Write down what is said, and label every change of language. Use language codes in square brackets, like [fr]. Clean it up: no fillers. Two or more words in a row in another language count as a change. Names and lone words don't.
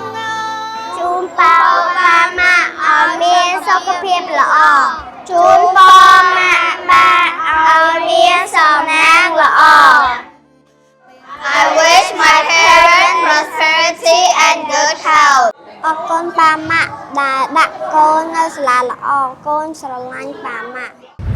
[km] ជូនប៉ាម៉ាក់ឲ្យមានសុខភាពល្អជូនប៉ាម៉ាក់ឲ្យមានសំណាងល្អ [en] I wish my parents prosperity and good health [km] អរគុណប៉ាម៉ាក់ដែលដាក់កូននៅសាលាល្អកូនស្រឡាញ់ប៉ាម៉ាក់